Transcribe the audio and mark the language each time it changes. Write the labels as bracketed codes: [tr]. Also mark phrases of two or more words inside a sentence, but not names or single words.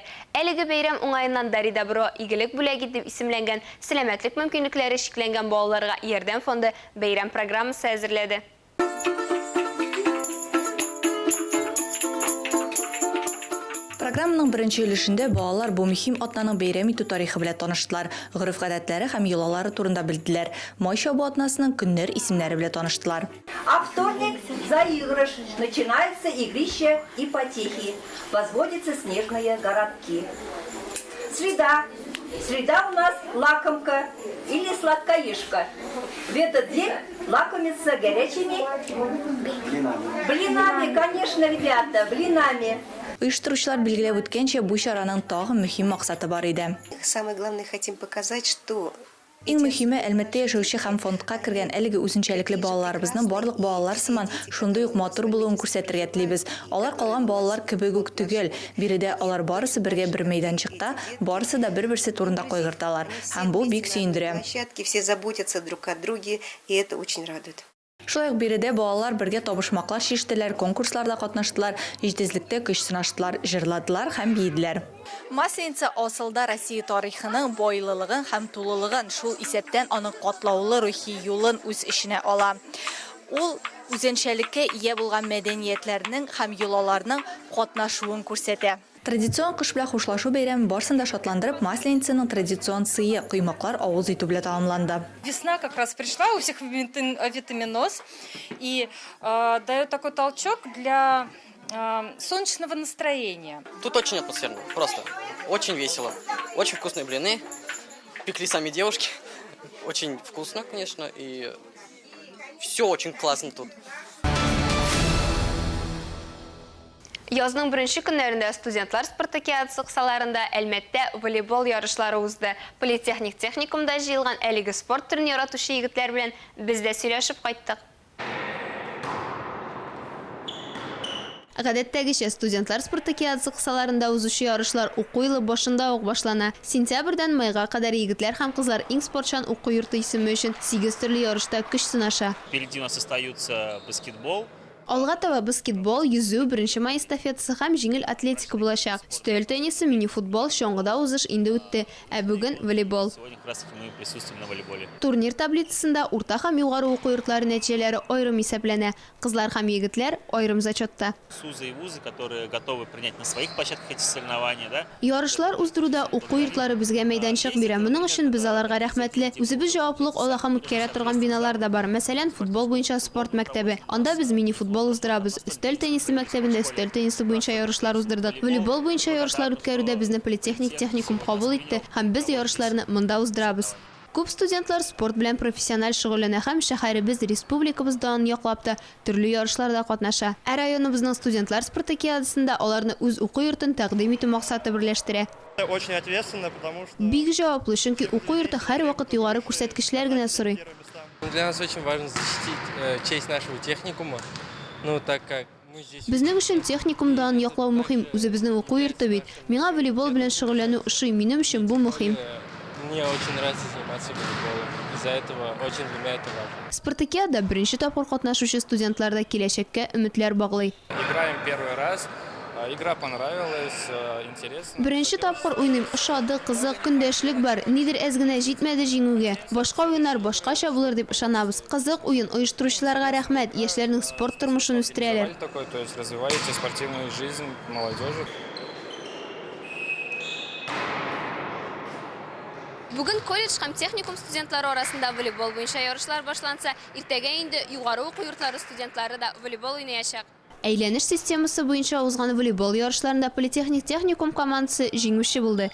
[tt] Әлеге бәйрәм уңаеннан Дари Добро игелек бүләге дип исемләнгән сәламәтлек мөмкинлекләре шикләнгән балаларга ярдәм фонды бәйрәм программасы әзерләде. Программаның беренче өлешендә балалар бу мөһим атнаның бәйрәм итү тарихы белән таныштылар. Гореф-гадәтләре һәм йолалары турында белделәр. Май чабу атнасының көннәр исемнәре белән таныштылар. [ru] А вторник заигрыш. Начинается игрище ипотеки. Возводятся снежные городки. Среда. Среда у нас лакомка или сладкоежка. В этот день лакомятся горячими блинами, конечно, ребята, блинами. [tt] Оештыручылар билгеләп үткәнчә, бу чараның тагы мөһим максаты бар иде. [ru] Самое главное, хотим показать, что [tt] Иң мөһиме, Әлмәттә яшәүче һәм фондка кергән әлеге үзенчәлекле балаларыбызның барлык балалар сыман шундый ук матур булуын күрсәтергә телибез. Алар калган балалар кебек үк түгел. Биредә алар барысы бергә бер мәйданчыкта, барысы да бер-берсе турында кайгырталар. Һәм бу бик сөендерә. [ru] все заботятся друг о друге, и это очень радует. [tt] Шулай ук биредә балалар бергә табышмаклар чиштеләр, конкурсларда катнаштылар, җитезлектә көч сынаштылар, җырладылар һәм биеделәр. Масленица асылда Россия тарихының бойлылыгын һәм тулылыгын, шул исәптән аның катлаулы рухи юлын үз эченә ала. Ул үзенчәлеккә ия булган мәдәниятләрнең һәм йолаларның катнашуын күрсәтә. Традицион кыш белән хушлашу бәйрәме барсын да шатландырып, Масленицаның традицион сые коймаклар авыз итү белән тамамланды. [ru] Весна как раз пришла, у всех витаминоз, и дает такой толчок для солнечного настроения. Тут очень атмосферно, просто очень весело. Очень вкусные блины, пекли сами девушки, очень вкусно, конечно, и все очень классно тут. [tt] Язның беренче көннәрендә студентлар спартакиадасы кысаларында Әлмәттә волейбол ярышлары узды. Политехник техникумда җыелган әлеге спорт төрен яратучы егетләр белән без дә сөйләшеп кайттык. Гадәттәгечә студентлар спартакиадасы кысаларында узучы ярышлар уку елы башында ук башлана. Сентябрьдән майга кадәр егетләр һәм кызлар иң спортчан уку йорты исеме өчен 8 төрле ярышта көч сынаша. [ru] Впереди у нас остаются баскетбол. [tt] Алга таба баскетбол, yüzүү, 1 май эстафетасы һәм җиңел атлетика булачак. Стөл теннисы, мини-футбол, чоңгыда узыш инде үтте, ә бүген волейбол. [ru] Сегодня как раз мы присутствуем на волейболе. [tt] Турнир таблицасында урта һәм югары уку йортлары нәтиҗәләре аерым исәпләнә. Кызлар һәм егетләр аерым зачетта. [ru] СУЗы и вузы, которые готовы принять на своих площадках эти соревнования, да? [tt] Ярышлар уздыруда уку йортлары безгә мәйданчык бирә. Моның өчен без аларга рәхмәтле. Үзебез җаваплылык ала һәм үткәрә торган биналар да бар. Мәсәлән, футбол буенча спорт мәктәбе. Анда без мини-футбол уздырабыз. Стөл теннисы мәктәбендә стөл теннисы буенча ярышлар уздырдык. Волейбол буенча ярышлар үткәрүдә безне политехник техникум кабул итте һәм без ярышларны монда уздырабыз. Күп студентлар спорт белән профессиональ шөгыльләнә һәм шәһәребез, республикабызда аны яклап та төрле ярышларда катнаша. Ә районыбызның студентлар спартакиадасында аларны үз уку йортын тәкъдим итү максаты берләштерә. [ru] Очень ответственно, потому что [tt] Бик җаваплы, чөнки уку йорты һәр вакыт югары күрсәткечләр генә сорый. [ru] для нас очень важно защитить честь нашего техникума. Ну, так как мы здесь... [tt] Безнең өчен техникумда аны яклау мөһим. Үзебезнең уку йорты бит. Миңа волейбол белән шөгыльләнү ошый, минем өчен бу мөһим. [ru] Мне очень нравится заниматься волейболом. Из-за этого очень для меня это важно. [tt] Спартакиада беренче тапкыр катнашучы студентларда киләчәккә өметләр баглый. [ru] Играем первый раз. Игра понравилась, интересно. [tt] Беренче тапкыр уйныйм, ошады, кызык, көндәшлек бар. Нидер әз генә җитмәде җиңүгә. Башка уеннар башкача булыр дип ышанабыз. Кызык уен оештыручыларга рәхмәт. Яшьләрнең спорт тормышын үстерәләр. [ru] Такой, то есть развиваете спортивную жизнь молодежи. [tt] Бүген колледж һәм техникум студентлары арасында волейбол буенча ярышлар башланса, иртәгә инде югары уку йортлары студентлары да волейбол уйнаячак. Әйләнеш системасы буенча узган волейбол ярышларында политехник техникум командасы җиңүче булды.